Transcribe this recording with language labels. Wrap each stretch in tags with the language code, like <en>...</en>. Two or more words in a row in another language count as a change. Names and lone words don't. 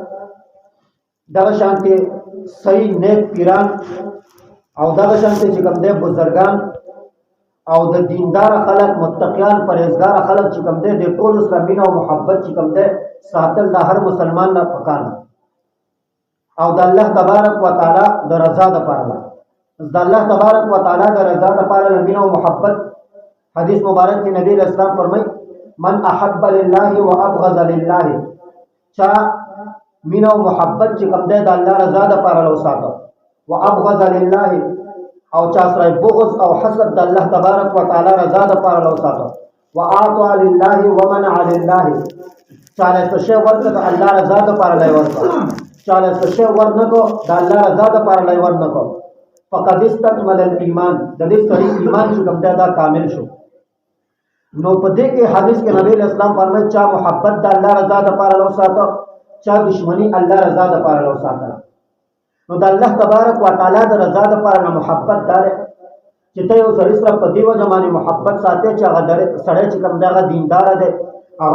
<ps>دغه شانتي صحیح نیک پیران او دغه شانتي چې کوم دی بزرگان او د دیندار خلک متقیان پرهیزګار خلک چې کوم دی د ټول سره مینه او محبت چې کوم دی ساتل د هر مسلمان نه پکار او د</ps> <ar>الله تبارک وتعالى</ar> <ps>د رضا لپاره د</ps> <ar>الله تبارک وتعالى</ar> <ps>د رضا لپاره مینه او محبت حدیث مبارک کې نبی اسلام فرمایي</ps> <ar>من احب لله وابغض لله</ar> <ps>چا مینه او محبت چې کوم دی د الله رضا لپاره لو ساتو</ps> <ar>وابغض لله</ar> <ps>او چا سره بغض او حسد د</ps> <ar>الله تبارک وتعالى</ar> <ps>رضا لپاره لو ساتو</ps> <ar>واعطى لله ومنع لله</ar> <ps>چاله څه شی ورته د الله رضا لپاره لای ورته چاله څه شی ورنکو د الله رضا لپاره لای ورنکو</ps> <ar>فقد استكمل الايمان</ar> <ps>د دې سړي ایمان چې کوم دا کامل شو نو په دې کې حدیث کې نبی اسلام فرمایي چا محبت د الله رضا لپاره لو ساتو چا دشمنی الله رضا لپاره لو ساتو نو د</ps> <ar>الله تبارک وتعالى</ar> <ps>د رضا لپاره محبت دار چې ته یو سړي سره په دې وجه باندې محبت ساتي چې هغه سړی چې کوم دا دیندار دی هغه</ps>